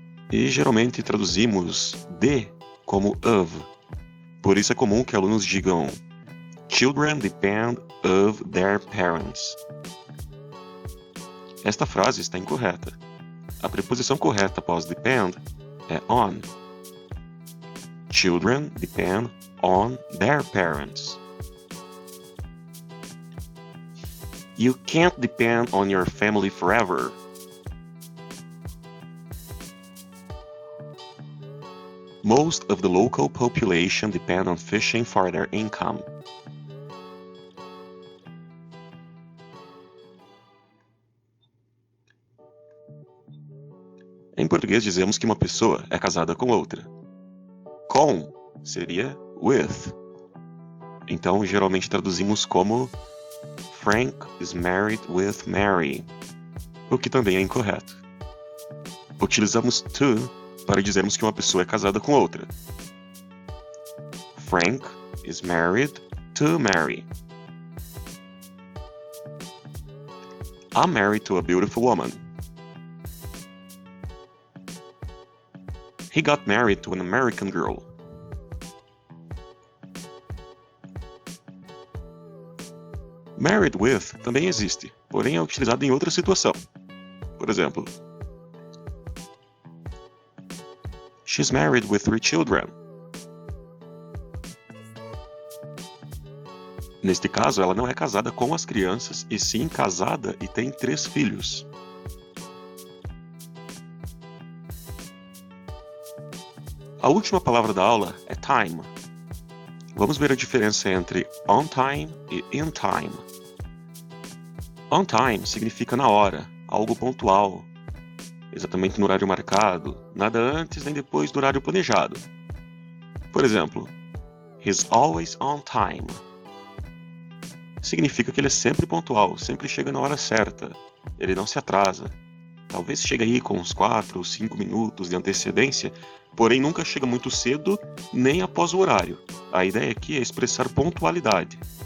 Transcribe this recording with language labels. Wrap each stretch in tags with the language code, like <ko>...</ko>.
<pt>E geralmente traduzimos de como of. Por isso é comum que alunos digam</pt> <en>Children depend of their parents.</en> <pt>Esta frase está incorreta. A preposição correta após depend é on.</pt> <en>Children depend on their parents. You can't depend on your family forever. Most of the local population depend on fishing for their income.</en> <pt>Em português dizemos que uma pessoa é casada com outra. Com seria with. Então geralmente traduzimos como</pt> <en>Frank is married with Mary,</en> <pt>o que também é incorreto. Utilizamos to para dizermos que uma pessoa é casada com outra.</pt> <en>Frank is married to Mary. I'm married to a beautiful woman. He got married to an American girl.</en> <pt>Married with também existe, porém é utilizado em outra situação. Por exemplo,</pt> <en>she's married with 3 children.</en> <pt>Neste caso, ela não é casada com as crianças, e sim casada e tem 3 filhos. A última palavra da aula é time. Vamos ver a diferença entre on time e in time. On time significa na hora, algo pontual, exatamente no horário marcado, nada antes nem depois do horário planejado. Por exemplo,</pt> <en>he's always on time.</en> <pt>Significa que ele é sempre pontual, sempre chega na hora certa, ele não se atrasa. Talvez chegue aí com uns 4 ou 5 minutos de antecedência, porém nunca chega muito cedo nem após o horário. A ideia aqui é expressar pontualidade.</pt>